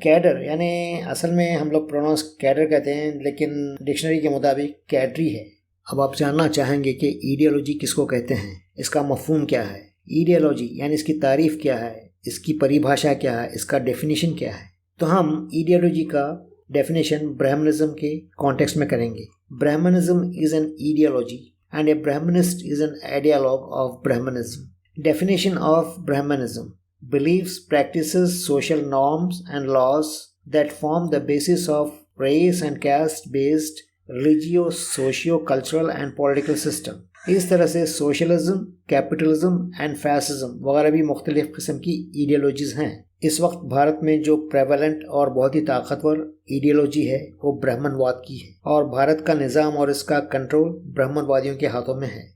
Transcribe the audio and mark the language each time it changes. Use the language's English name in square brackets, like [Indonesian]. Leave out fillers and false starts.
[Hindi] Cadre यानी असल में हम लोग प्रोनाउंस कैडर कहते हैं, लेकिन डिक्शनरी के मुताबिक कैडरी है। अब आप जानना चाहेंगे कि आइडियोलॉजी किसको कहते हैं, इसका मफहूम क्या है। आइडियोलॉजी यानी इसकी तारीफ़ क्या है, इसकी परिभाषा क्या है, इसका डेफिनेशन क्या है। तो हम आइडियोलॉजी का डेफिनेशन ब्राह्मणिज्म के कॉन्टेक्स्ट में करेंगे। [English] Brahmanism is an ideology and a Brahmanist is an ideologue of Brahmanism. Definition of Brahmanism: beliefs, practices, social norms and laws that form the basis of race and caste based religious, socio-cultural and political system. [Hindi] इस तरह से socialism, capitalism and fascism वगैरह भी मुख्तलिफ किस्म की ideologies हैं। इस वक्त भारत में जो प्रेवलेंट और बहुत ही ताकतवर आइडियोलॉजी है वो ब्राह्मणवाद की है, और भारत का निज़ाम और इसका कंट्रोल ब्राह्मणवादियों के हाथों में है।